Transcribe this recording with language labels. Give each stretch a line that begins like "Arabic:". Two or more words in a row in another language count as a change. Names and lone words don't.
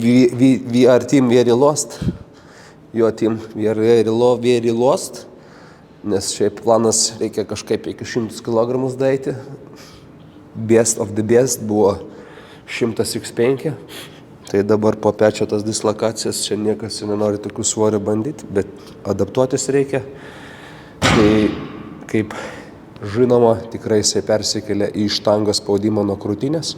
English: We are team very lost. Your team very lost.
Lithuanian: nes šiaip planas reikia kažkaip iki 100 kg daeiti.
English: Best of the best buvo 100x5.
Lithuanian: Tai dabar po pečio tas dislokacijas, čia niekas nenori tokių svorio bandyti, bet adaptuotis reikia. Tai kaip žinoma, tikrai jisai persikelia į štangos spaudimą nuo krūtinės.